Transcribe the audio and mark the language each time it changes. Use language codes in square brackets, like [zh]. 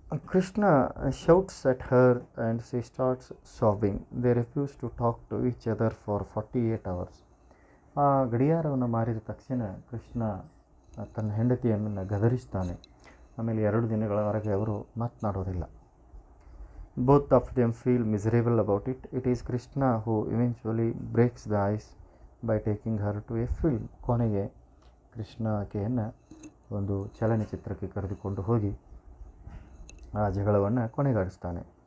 [en] Krishna shouts at her and she starts sobbing. They refuse to talk to each other for 48 hours. [kn] ಆ ಗಡಿಯಾರವನ್ನು ಮಾರಿದ ತಕ್ಷಣ ಕೃಷ್ಣ ತನ್ನ ಹೆಂಡತಿಯನ್ನು ಗದರಿಸ್ತಾನೆ. ಆಮೇಲೆ 2 ದಿನಗಳವರೆಗೆ ಅವರು ಮಾತನಾಡೋದಿಲ್ಲ. [en] Both of them feel miserable about it. It is Krishna who eventually breaks the ice by taking her to a film. [kn] ಕೊನೆಗೆ ಕೃಷ್ಣ ಆಕೆಯನ್ನು ಒಂದು ಚಲನಚಿತ್ರಕ್ಕೆ ಕರೆದುಕೊಂಡು ಹೋಗಿ ಆ ಜಗಳವನ್ನು ಕೊನೆಗಾಡಿಸ್ತಾನೆ.